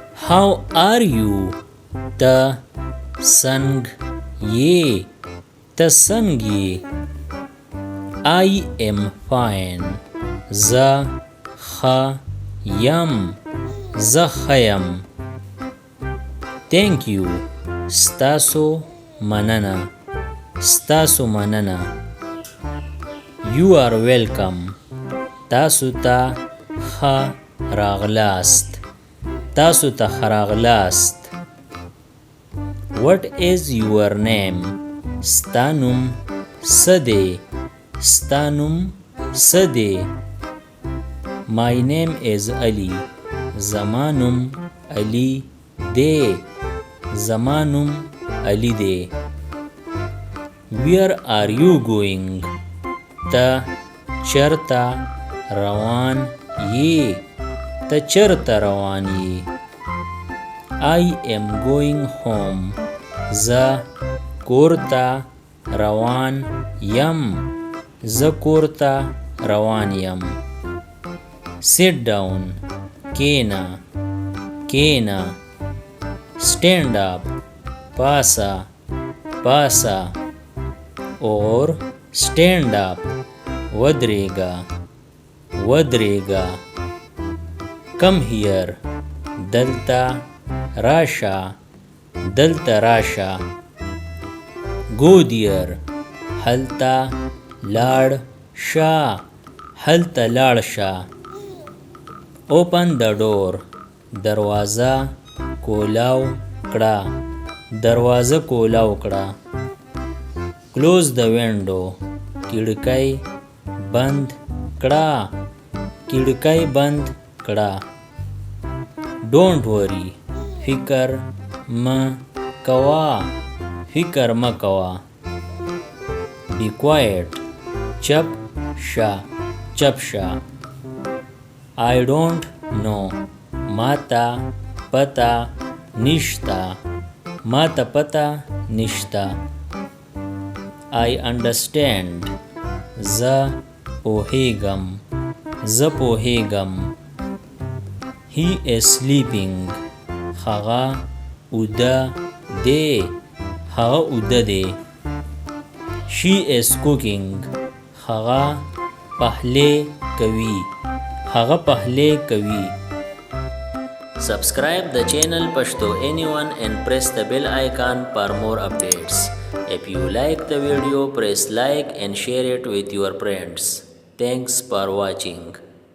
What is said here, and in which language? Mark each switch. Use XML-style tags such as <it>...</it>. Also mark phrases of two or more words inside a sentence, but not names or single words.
<en>How are you?</en> <ps>ته څنګ یې ته څنګ یې</ps> <en>I am fine.</en> <ps>زه ښه یم زه ښه یم</ps> <en>Thank you.</en> <ps>ستاسو مننه ستاسو مننه</ps> <en>You are welcome.</en> <ps>تاسو ته ښه راغلاست تاسو ته ښه راغلاست</ps> <en>What is your name?</en> <ps>ستا نوم څه دی ستا نوم څه دی</ps> <en>My name is Ali.</en> <ps>زما نوم علي دی زما نوم علي دی</ps> <en>Where are you going?</en> <ps>ته چرته روان یې ته چرته روان یې</ps> <en>I am going home.</en> <ps>زه کور ته روان یم زه کور ته روان یم</ps> <en>Sit down.</en> <ps>کېنه کېنه</ps> <en>Stand up.</en> <ps>پاسه پاسه</ps> <en>or stand up.</en> <ps>ودرېږه ودرېږه</ps> <en>Come here.</en> <ps>دلته راشه دلته راشه</ps> <en>Go there.</en> <ps>هلته لاړ شه هلته لاړ شه</ps> <en>Open the door.</en> <ps>دروازه کولاو کړه دروازه کولاو کړه</ps> <en>Close the window.</en> <ps>کړکۍ بند کړه کړکۍ بند کړه</ps> <en>Don't worry.</en> <ps>فکر مه کوه فکر مه کوه</ps> <en>Be quiet.</en> <ps>چپ شه چپ شه</ps> <en>I don't know.</en> <ps>ماته پته نشته ماته پته نشته</ps> <en>I understand.</en> <ps>زه پوهیږم زه پوهیږم</ps> <en>He is sleeping.</en> <ps>هغه اوده دی هغه اوده دی</ps> <en>She is cooking.</en> <ps>هغه پخلی کوي هغه پخلی کوي</ps> <en>Subscribe the channel Pashto Anyone and press the bell icon for more updates. If you like the video, press like and share it with your friends. Thanks for watching.</en>